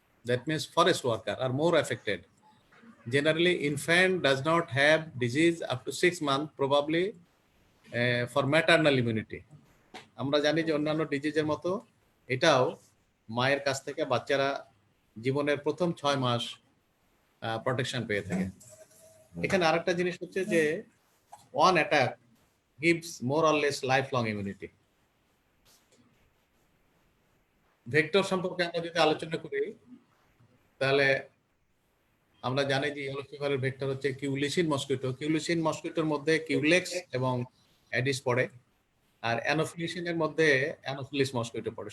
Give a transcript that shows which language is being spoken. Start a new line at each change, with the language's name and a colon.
English: That means forest workers are more affected. Generally, infant does not have disease up to 6 months, probably for maternal immunity.
Bangla: আমরা জানি যে অন্যান্য ডিজিজের মতো এটাও মায়ের কাছ থেকে বাচ্চারা জীবনের প্রথম 6 মাস প্রোটেকশন পেয়ে থাকে। এখানে আরেকটা জিনিস হচ্ছে যে
English: one attack gives more or less lifelong immunity.
Bangla: Vector সম্পর্কে আমরা যদি আলোচনা করি তাহলে আমরা জানি যে ইয়েলো ফিভারের ভেক্টর হচ্ছে কিউলিসিন মসকিটো। কিউলিসিন মসকিটোর মধ্যে কিউলেক্স এবং অ্যাডিস পড়ে, আর অ্যানোফিলিসিনের মধ্যে অ্যানোফিলিস মসকিটো পড়ে।